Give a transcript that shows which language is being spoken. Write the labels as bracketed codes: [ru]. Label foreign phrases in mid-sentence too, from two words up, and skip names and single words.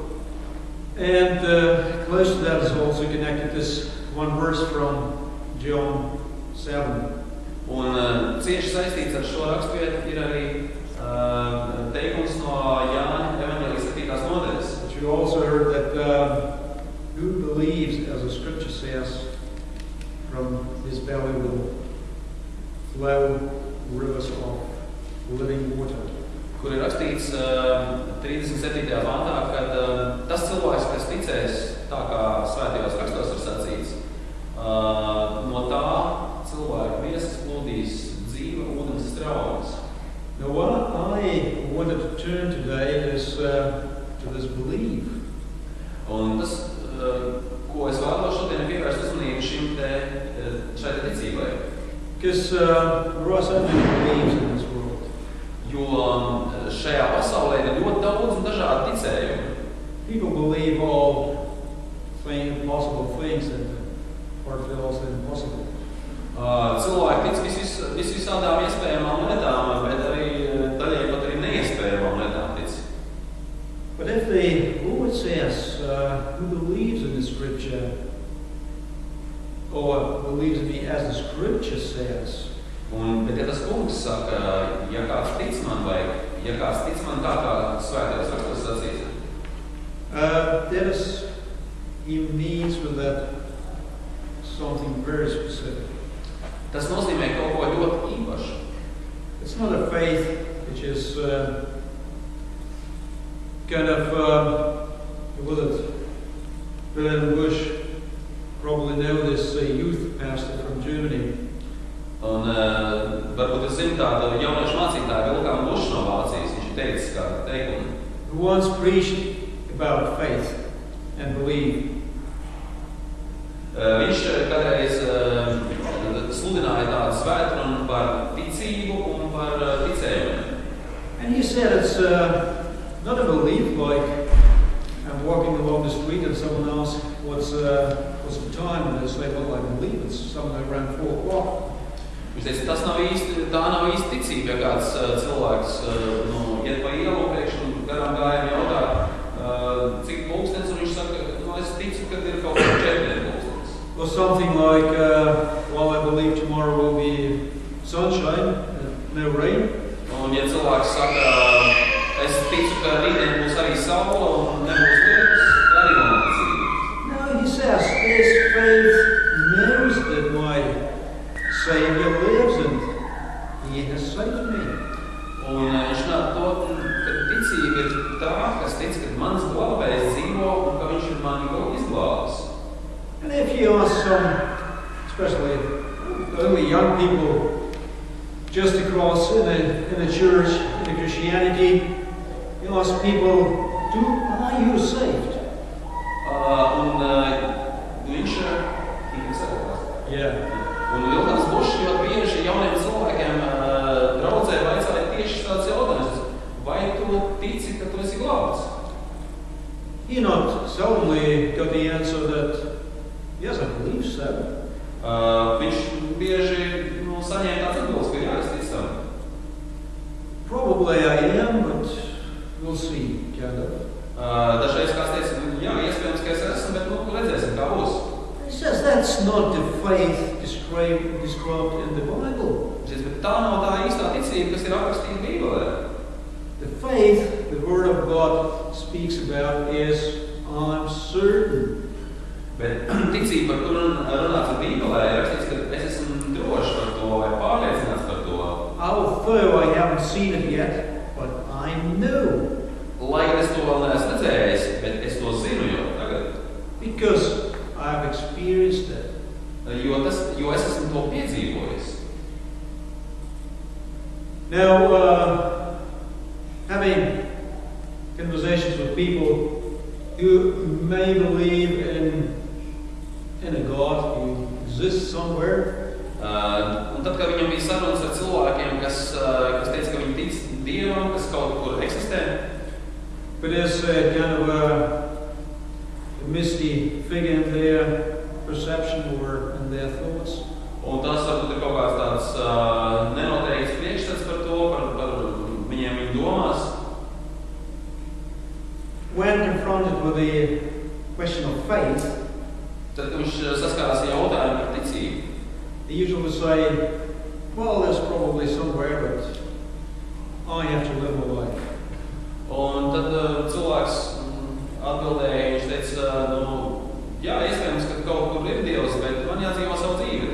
[en] And close to that is also connected this one verse from John 7. [lv] Un cieši saistīts ar šo raksturvietu ir arī teikums no Jāņa evaņģēlijas 7. nodaļas. [en] But you also heard that who believes, as the scripture says, from his belly will flow rivers of living water. [lv] Kur ir rakstīts 37. pantā, kad tas cilvēks, kas ticēs, tā kā svētajos rakstos ir sacīts, no tā cilvēka miesas plūdīs dzīva ūdens straumes. [en] Now what I wanted to turn today is to this belief. [lv] Un tas, ko es vēlos šodien pievērst uzmanību šai ticībai. [en] Because there are so many beliefs in this world. [lv] Jo šajā pasaulē ir ļoti daudz un dažādi ticējumi. [en] People believe all possible things that are also impossible. [lv] Cilvēki tic visvisādām iespējamām lietām, bet arī daļai pat arī neiespējamām lietām tic. [en] But if the Lord says, who believes in the scripture, or believes in me as the scripture says, [lv] Bet ja tas kungs saka, ja kāds tic man vai ja kāds tic man tā kā svētajos rakstos sacīs, [en] he means with that something very specific. [lv] Tas nozīmē kaut ko ļoti īpašu. [en] It's not a faith which is kind of Wilhelm Busch probably know this youth pastor from Germany. [lv] Un varbūt es zinu tādu jauniešu mācītāju Wilhelm Busch no Vācijas, viņš ir teicis kādu teikumu. [en] Who once preached about faith and belief. [lv] Viņš kādreiz sludināja tādu svētrunu par ticību un par ticējumiem. [en] And he said it's not a belief like I'm walking along the street and someone asks what's the time, and they say, well, I believe it's somewhere around 4 o'clock. [lv] Viņš teica, tā nav īsti ticība, ja kāds cilvēks iet pa ielu un pēkšņi garām gājiem jautā, cik pulkstens, un viņš saka, es ticu, ka ir kaut kā 4 pulkstens. [en] Or something like, well, I believe tomorrow will be sunshine, no rain. [lv] Un ja cilvēks saka, es ticu, ka rītdien būs arī saule un nebūs lietus, tā arī nav ticība. [en] No, he says, this faith knows that my Savior lives and he has saved me. [lv] Un viņš runā to, ka ticība ir tā, kas tic, ka mans glābējs dzīvo un ka viņš ir mani kaut izglābis. [en] And if you ask some, especially only young people, just across in the church, in Christianity, you ask people, are you saved? [lv] Viņš tika savās. [en] Yeah. [lv] Un Vilkans Bušs ļoti bieži jauniem cilvēkiem draudzē vaicāja tieši tāds jautājums. tici, ka tu esi glābts. [en] He not suddenly got the answer that, yes, I believe so. [lv] Viņš bieži saņēma tāds atbildes, ka jā, es ticu tam. [en] Probably I am, but we'll see, kind of. [lv] Dažreiz kāds teica, jā, iespējams, ka es esmu, bet redzēsim, kā būs. [en] He says that's not the faith described in the Bible. [lv] Bet tā nav tā īstā ticība, kas ir aprakstīta Bībelē. [en] The faith the Word of God speaks about is I'm certain. [lv] Bet ticība, par kuru runāts ar Bībelē, ir rakstīts, ka es esmu drošs par to vai pārliecināts par to. [en] Although I haven't seen it yet, but I know. [lv] Lai es to vēl neesmu redzējis, bet es to zinu jau tagad. [en] Because I've experienced it. [lv] Jo es esmu to piedzīvojis. [en] Now, having conversations with people who may believe in a God who exists somewhere. [lv] Un tad, kad viņam bija sarunas ar cilvēkiem, kas teica, ka viņi tic Dievam, kas kaut kur eksistē. [en] But there's kind of a misty figure in their perception or in their thoughts. [lv] Un tas varbūt ir kaut kāds tāds nenoteikts priekšstats par to, par viņu domās. [en] When confronted with the question of faith, [lv] tad viņš saskārās ar jautājumu par ticību. [en] they usually say, well, there's probably somewhere, but I have to live my life. [lv] Un tad cilvēks atbildēja, viņš teica, jā, iespējams, ka kaut kur ir Dievs, bet man jādzīvo savu dzīvi.